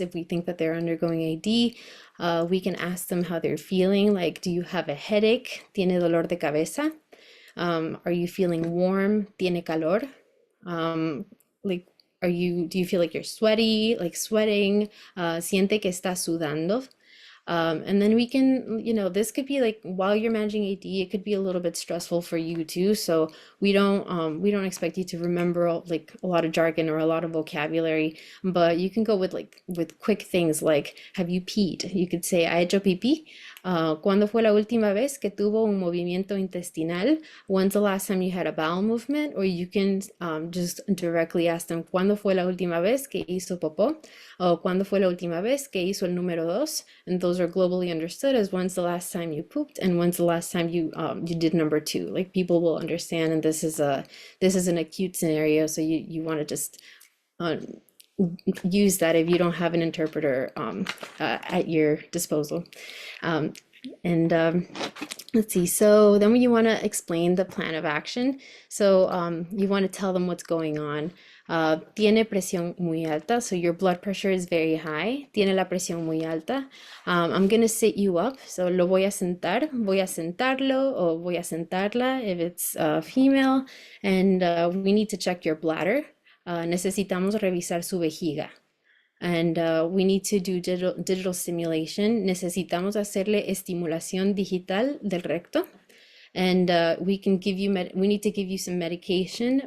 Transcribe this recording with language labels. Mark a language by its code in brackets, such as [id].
[en] If we think that they're undergoing AD, we can ask them how they're feeling. Like, do you have a headache? [es] ¿Tiene dolor de cabeza? [en] Are you feeling warm? [es] ¿Tiene calor? [en] Like, do you feel like you're sweaty, like sweating? [es] ¿Siente que está sudando? [en] And then we can, this could be like while you're managing AD, it could be a little bit stressful for you too. So we don't expect you to remember like a lot of jargon or a lot of vocabulary, but you can go with quick things like, have you peed? You could say, [es] ¿ha hecho pipí? ¿Cuándo fue la última vez que tuvo un movimiento intestinal? [en] When's the last time you had a bowel movement? Or you can just directly ask them, [es] ¿cuándo fue la última vez que hizo popó? O ¿cuándo fue la última vez que hizo el número dos? [en] And those are globally understood as when's the last time you pooped and when's the last time you did number two. Like, people will understand, and this is an acute scenario, so you want to just use that if you don't have an interpreter at your disposal. Let's see, so then you want to explain the plan of action. So you want to tell them what's going on. [es] Tiene presión muy alta, [en] so your blood pressure is very high. [es] Tiene la presión muy alta. [en] I'm going to sit you up, so [es] lo voy a sentar, voy a sentarlo, o voy a sentarla [en] if it's female. And we need to check your bladder. [es] Necesitamos revisar su vejiga. [en] And we need to do digital stimulation. [es] Necesitamos hacerle estimulación digital del recto. [en] And we need to give you some medication.